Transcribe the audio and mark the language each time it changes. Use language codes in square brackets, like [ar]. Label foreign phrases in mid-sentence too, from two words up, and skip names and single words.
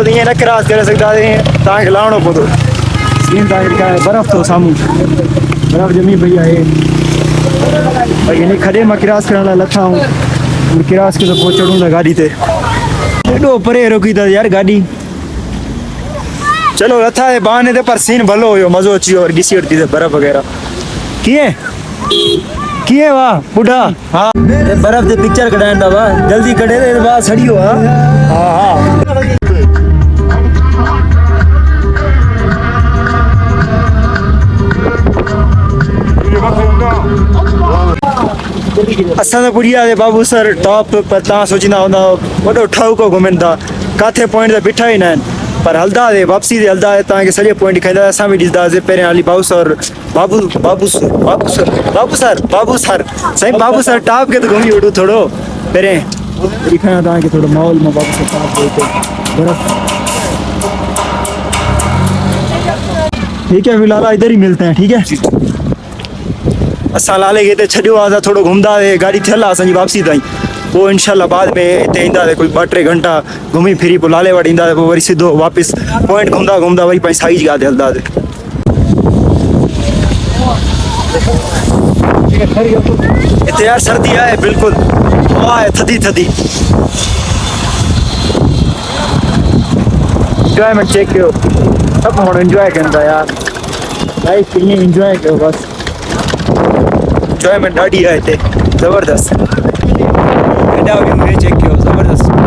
[sd] ईअं न क्रॉस करे सघंदासीं तव्हांखे लाहिणो पवंदो सीन तव्हांखे ॾेखारियां बर्फ़ थो साम्हूं बर्फ़ ॼमी पई आहे भई हिन खॾे मां क्रॉस करण लाइ लथा आहियूं क्रॉस के त पोइ चढ़ूं था गाॾी ते एॾो परे रोकी अथसि यार गाॾी चलो लथा जे बहाने ते पर सीन भलो हुयो मज़ो अची वियो वरी ॾिसी वरितीसीं बर्फ़ वग़ैरह कीअं कीअं वाह बुढ़ा हाँ बर्फ से पिक्चर कढाइण था वाह जल्दी कढे रे वाह सड़ियो हाँ हाँ असां त पुॼी वियासीं बाबू सर टॉप पर तव्हां सोचींदा हूंदा वॾो ठाउको घुमनि था किथे पॉइंट त बीठा ई न आहिनि पर हलंदासीं वापसी ते हलंदासीं तव्हांखे सॼे पॉइंट ॾेखारींदासीं असां बि ॾिसंदासीं पहिरियां हली बाबू सर बाबू सर साईं बाबू सर टॉप के तो घुमी वठूं थोरो पहिरें ॾेखारियां तव्हांखे थोरो माहौल में बाबू सर टॉप ते हिते बर्फ़ [ur] ٹھیک ہے فی الحال ادھر ہی ملتے ہیں ٹھیک ہے [sd] असां लाले खे हिते छॾियो आहे असां थोरो घुमंदासीं गाॾी थियल आहे असांजी वापसी ताईं पोइ इनशाला बाद में हिते ईंदासीं कोई 2-3 घंटा घुमी फिरी पोइ लाले वटि ईंदासीं पोइ वरी सिधो वापसि पॉइंट घुमंदा वरी पंहिंजी साईं जी ॻाल्हि ते हलंदासीं हिते यार सर्दी आहे बिल्कुलु हवा आहे थधी इंजॉयमेंट चेक कयो सभु माण्हू इंजॉय कनि था यार लाइफ ईअं इंजॉय कयो बसि इंजॉयमेंट ॾाढी आहे हिते ज़बरदस्त हेॾा व्यू चेक कयो ज़बरदस्त